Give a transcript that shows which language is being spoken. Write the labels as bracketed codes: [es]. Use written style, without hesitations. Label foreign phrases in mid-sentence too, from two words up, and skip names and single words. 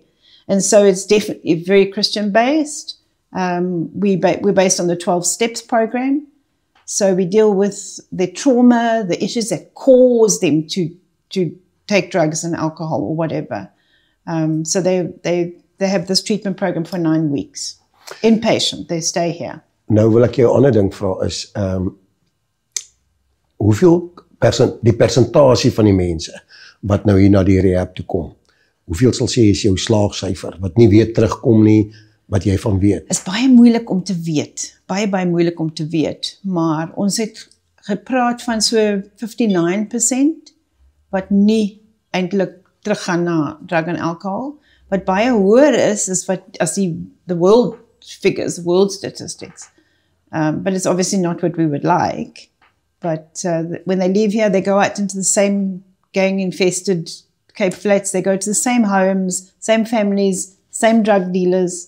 [en] And so it's definitely very Christian based. We're based on the 12 Steps program. So we deal with the trauma, the issues that cause them to take drugs and alcohol or whatever. So they have this treatment program for 9 weeks. Inpatient, they stay here. [af] Nou wil ek jou 'n ander ding vra is, hoeveel die persentasie van die mense wat nou hier na die rehab toe kom, hoeveel sal sê is jou slaagsyfer, wat nie weer terugkom nie, wat jy van weet? Is baie moeilik om te weet, baie moeilik om te weet, maar ons het gepraat van so 59% wat nie eintlik teruggaan na [en] drug and alcohol. [af] Wat baie hoër is wat as [en] the world figures, the world statistics. But it's obviously not what we would like. But when they leave here, they go out into the same gang-infested Cape Flats. They go to the same homes, same families, same drug dealers.